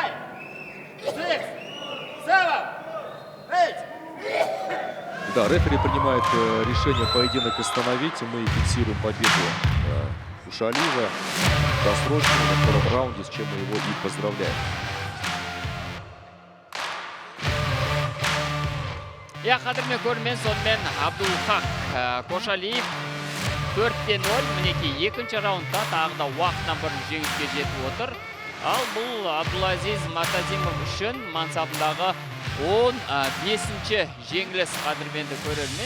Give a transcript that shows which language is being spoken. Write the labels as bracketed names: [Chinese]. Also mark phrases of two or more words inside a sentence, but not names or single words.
[Russian] Да, рефери принимает решение поединок остановить. И мы фиксируем победу Кушалиева досрочно на втором раунде, с чем мы его и поздравляем. [Kazakh] Я қадірмен көрмен сонымен Абдулхак Кошалиев 4-0. Мінекей екінші раундта тағы да уақытынан бұрын жеңіске жетіп отыр. Ал бұл Абдулазиз Матазимов үшін мансабындағы 15-ші жеңіліс қадірменді көрермен.